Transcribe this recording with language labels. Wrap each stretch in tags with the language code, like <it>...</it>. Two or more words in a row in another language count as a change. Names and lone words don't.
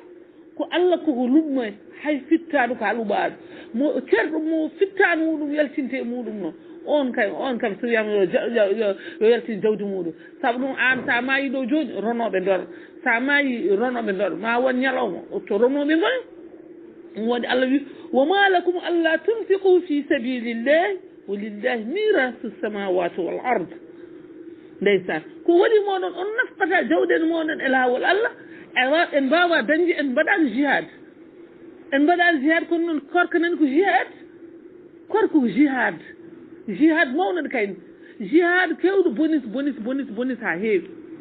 <ff>ko Allah koko luɓmo hay fittaɗo ka luɓaɗo mo ceerɗo mo fittani muɗum yaltinte e muɗum noon on kam so wiyama yo yaltin jawdi muɗum saabu ɗum an sa maayi ɗo joni ronoɓe dor sa maayi ronoɓe dor ma won ñalawma to ronoɓe goy woni Allah wi</ff> <ar>وما لكم ألا تنفقوا في سبيل الله ولله ميراث السماوات والأرض</ar> <ff>ndeysan ko waɗi moɗon on nafkata jawɗen moɗon e lawol Allah en mbawa dañde en mbaɗani jihad en mbaɗani jihad kono noon korka nani ko jihad korko ko jihad mawnoɗo kayni jihad kewɗo bonis ha heewi</ff>